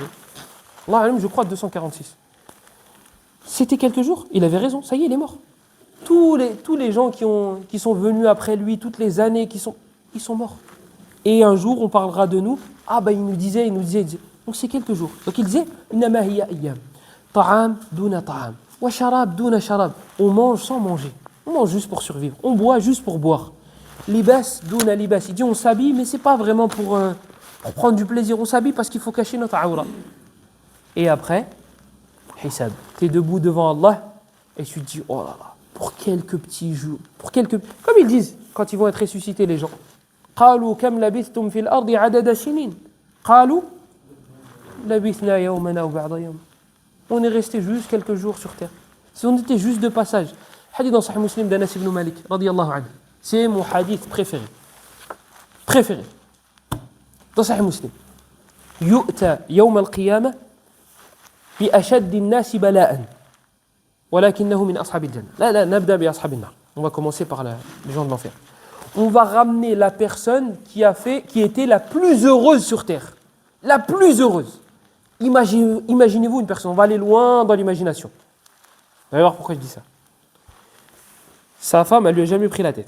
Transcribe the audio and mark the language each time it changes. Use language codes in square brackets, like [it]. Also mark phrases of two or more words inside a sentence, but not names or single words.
[ar] الله أعلم, [fr] je crois 246. C'était quelques jours, il avait raison, ça y est, il est mort. Tous les gens qui sont venus après lui, toutes les années ils sont morts. Et un jour, on parlera de nous. Il nous disait. Donc c'est quelques jours. Donc il disait, [ar] إنما هي أيام. طعام دون طعام. وشراب دون شراب. [fr] On mange sans manger. On mange juste pour survivre. On boit juste pour boire. [ar] لباس دون لباس. [fr] Il dit, on s'habille, mais c'est pas vraiment pour prendre du plaisir. On s'habille parce qu'il faut cacher notre aura. Et après, hisab. Tu es debout devant Allah et tu te dis, oh là là, pour quelques petits jours, comme ils disent quand ils vont être ressuscités les gens. [ar] قالوا كم لبثتم في الأرض عدد سنين قالوا لبثنا يوما أو بعض يوم. [fr] On est resté juste quelques jours sur terre. Si on était juste de passage. Hadith dans Sahih Muslim d'Anas ibn Malik [ar] رضي الله عنه. [fr] C'est mon hadith préféré. Dans Sahih Muslim. [ar] يؤتى يوم القيامة بأشد الناس بلاءً ولكنه من أصحاب الجنة. لا نبدأ بأصحاب النار. [fr] On va commencer par les gens de l'enfer. On va ramener la personne qui était la plus heureuse sur terre. La plus heureuse. Imaginez-vous une personne, on va aller loin dans l'imagination. Vous allez voir pourquoi je dis ça. Sa femme, elle lui a jamais pris la tête.